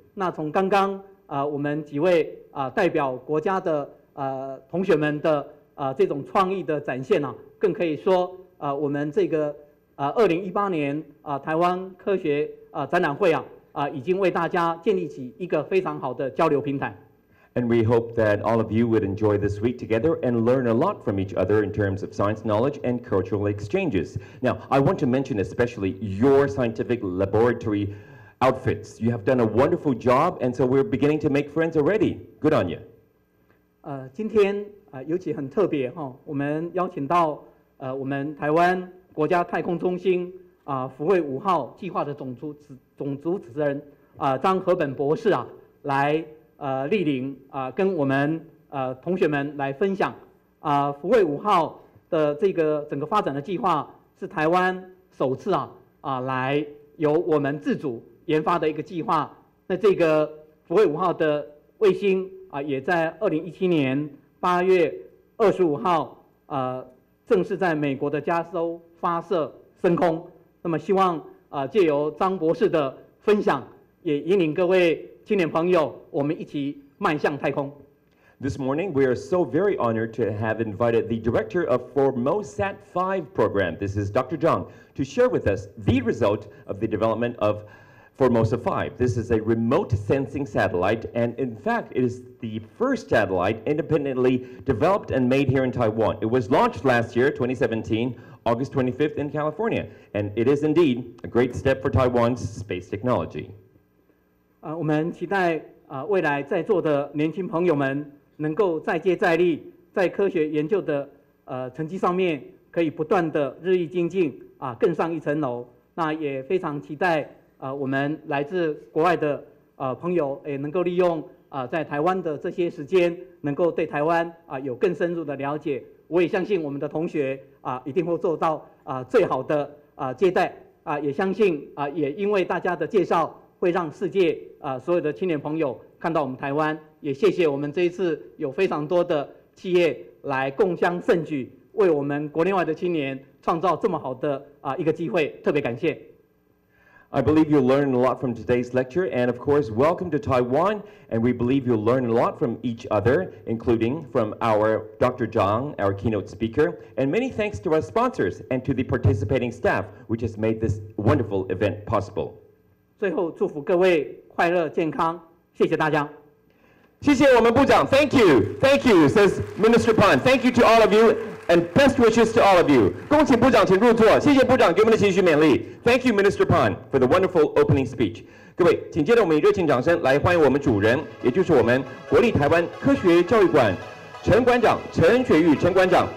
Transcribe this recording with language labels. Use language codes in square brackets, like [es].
[zh] 那从刚刚我们几位代表国家的同学们的这种创意的展现更可以说我们这个2018年台湾科学展览会已经为大家建立起一个非常好的交流平台。 [en] And we hope that all of you would enjoy this week together and learn a lot from each other in terms of science knowledge and cultural exchanges. Now, I want to mention especially your scientific laboratory outfits. You have done a wonderful job, and so we're beginning to make friends already. Good on you. [zh] 今天尤其很特别我们邀请到我们台湾国家太空中心福卫5号计划的总主持人张和本博士来莅临跟我们同学们来分享福卫5号的这个整个发展的计划是台湾首次来由我们自主研发的一个计划。那这个福卫5号的卫星也在2017年8月25号正式在美国的加州发射升空。那么希望借由张博士的分享，也引领各位青年朋友，我们一起迈向太空。 [en] This morning, we are so very honored to have invited the director of Formosat 5 program, this is Dr. Zhang, to share with us the result of the development of Formosa 5. This is a remote sensing satellite, and in fact, it is the first satellite independently developed and made here in Taiwan. It was launched last year, 2017, August 25th in California, and it is indeed a great step for Taiwan's space technology. [zh] 我们期待未来在座的年轻朋友们能够再接再厉，在科学研究的成绩上面可以不断的日益精进更上一层楼。那也非常期待我们来自国外的朋友也能够利用在台湾的这些时间，能够对台湾有更深入的了解。我也相信我们的同学一定会做到最好的接待也相信也因为大家的介绍，会让世界所有的青年朋友看到我们台湾。也谢谢我们这一次有非常多的企业来共襄盛举，为我们国内外的青年创造这么好的一个机会，特别感谢。 [en] I believe you'll learn a lot from today's lecture, and of course, welcome to Taiwan, and we believe you'll learn a lot from each other, including from our Dr. Zhang, our keynote speaker, and many thanks to our sponsors and to the participating staff, which has made this wonderful event possible. [zh] 最后，祝福各位快乐健康，谢谢大家。谢谢我们部长 ， [en] Thank you, says Minister Pan. Thank you to all of you, and best wishes to all of you. [zh] 恭请部长请入座，谢谢部长给我们的期许勉励。 [en] Thank you, Minister Pan, for the wonderful opening speech. [zh] 各位，紧接着我们以热情掌声来欢迎我们主人，也就是我们国立台湾科学教育馆陈馆长陈雪玉陈馆长。